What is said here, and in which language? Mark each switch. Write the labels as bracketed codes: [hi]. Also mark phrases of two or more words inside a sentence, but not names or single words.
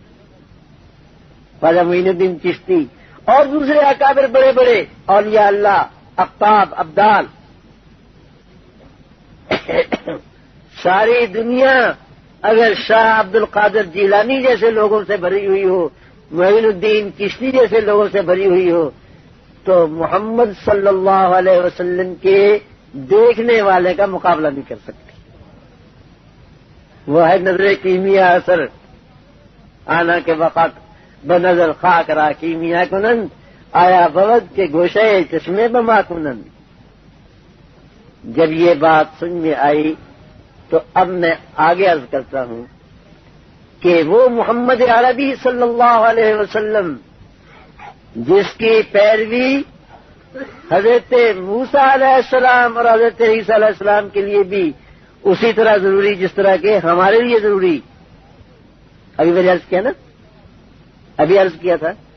[ur] خواجہ معین الدین چشتی اور دوسرے اکابر بڑے بڑے اولیاء اللہ، اقطاب، ابدال، ساری دنیا اگر شاہ عبد القادر جیلانی جیسے لوگوں سے بھری ہوئی ہو، معین الدین چشتی جیسے لوگوں سے بھری ہوئی ہو، تو محمد صلی اللہ علیہ وسلم کے دیکھنے والے کا مقابلہ نہیں کر سکتی۔ وہ ہے نظر کیمیا اثر [fa] آنا کے وقت بنظر خاک را کیمیا کنند، آیا بود کے گوشے چشمے بما کنند۔ [ur] جب یہ بات سن میں آئی تو اب میں آگے عرض کرتا ہوں کہ وہ محمد عربی صلی اللہ علیہ وسلم جس کی پیروی حضرت موسیٰ علیہ السلام اور حضرت عیسیٰ علیہ السلام کے لیے بھی اسی طرح ضروری جس طرح کہ ہمارے لیے ضروری، ابھی میں نے عرض کیا نا، ابھی عرض کیا تھا،